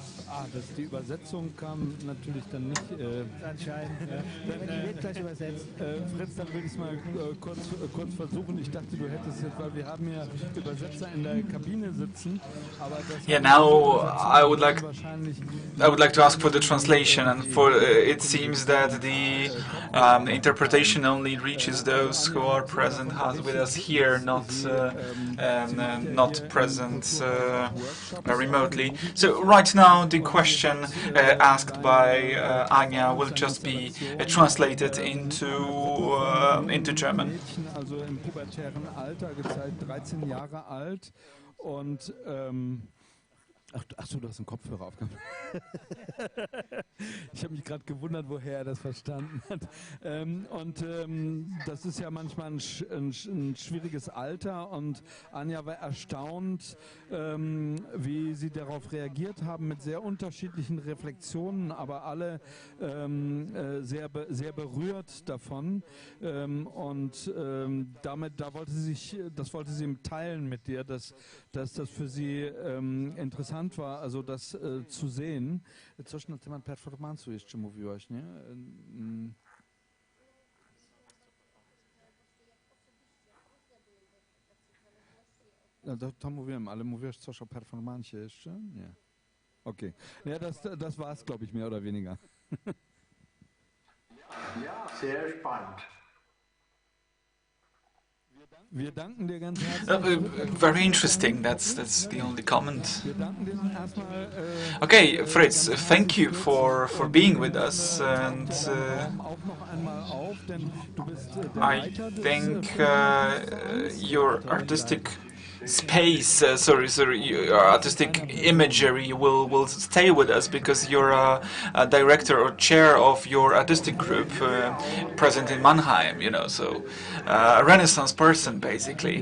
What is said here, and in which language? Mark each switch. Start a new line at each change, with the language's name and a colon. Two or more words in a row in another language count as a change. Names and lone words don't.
German: Die Übersetzung kam natürlich dann nicht. Anscheinend. Ja. Die wird gleich übersetzt. Fritz, dann will ich es mal kurz versuchen. Ich dachte, du hättest jetzt, weil wir haben ja Übersetzer in der Kabine sitzen. Aber das
English: Yeah, now I would like to ask for the translation, and for it seems that the interpretation only reaches those who are present with us here, not present remotely. So right now the question asked by Anya will just be translated into German.
German: Also im pubertären Alter, gezeigt 13 Jahre alt und ach so, du hast einen Kopfhörer aufgehabt. Ich habe mich gerade gewundert, woher er das verstanden hat. Das ist ja manchmal ein schwieriges Alter und Anja war erstaunt, wie sie darauf reagiert haben, mit sehr unterschiedlichen Reflexionen, aber alle sehr berührt davon. Das wollte sie teilen mit dir, dass das für sie interessant war, also das zu sehen.
Polish: Coś na temat performansu jeszcze mówiłaś, nie? No to mówiłem, ale mówisz coś o performancie jeszcze? Nie. Okay.
German: Ja, das war's, glaube ich, mehr oder weniger. Ja, sehr spannend. Wir danken dir ganz herzlich.
English: Very interesting. That's the only comment. Okay, Fritz, thank you for being with us, and I think your artistic space, your artistic imagery will stay with us because you're a director or chair of your artistic group present in Mannheim, you know, so a Renaissance person basically.